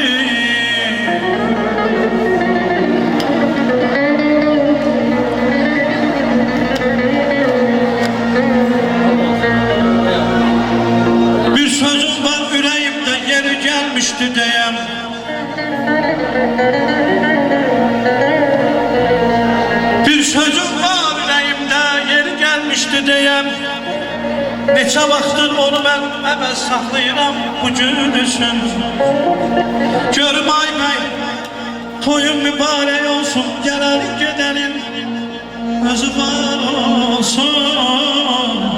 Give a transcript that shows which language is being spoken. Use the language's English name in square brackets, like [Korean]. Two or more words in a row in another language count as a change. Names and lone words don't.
[Turkish] Bir sözüm var yüreğimde yeri gelmişti diyem. Bir sözüm var yüreğimde yeri gelmişti diyem. [Azerbaijani] Neçə vaxtdır onu mən əvəz saxlayıram bu gün üçün. Görüm ay bəy, toyun mübarək olsun, gələrik gedənin özü var olsun.